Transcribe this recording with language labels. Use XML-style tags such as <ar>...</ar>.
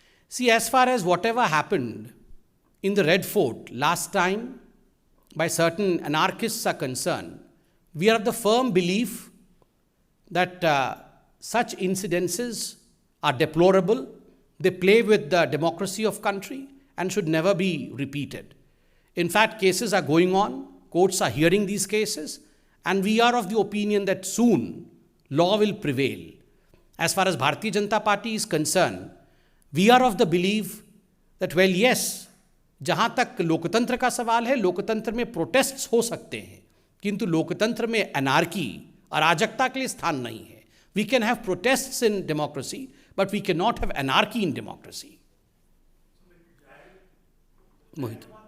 <en>See, as far as whatever happened in the Red Fort last time by certain anarchists are concerned, we are of the firm belief that such incidences are deplorable. They play with the democracy of country and should never be repeated. In fact, cases are going on, courts are hearing these cases, and we are of the opinion that soon law will prevail. As far as Bharatiya Janata Party is concerned, we are of the belief that, well, yes,</en> <hi>जहां तक लोकतंत्र का सवाल है, लोकतंत्र में protests हो सकते हैं, किंतु लोकतंत्र में अनार्की, अराजकता के लिए स्थान नहीं है।</hi> <en>We can have protests in democracy, but we cannot have anarchy in democracy. Mohit.</en>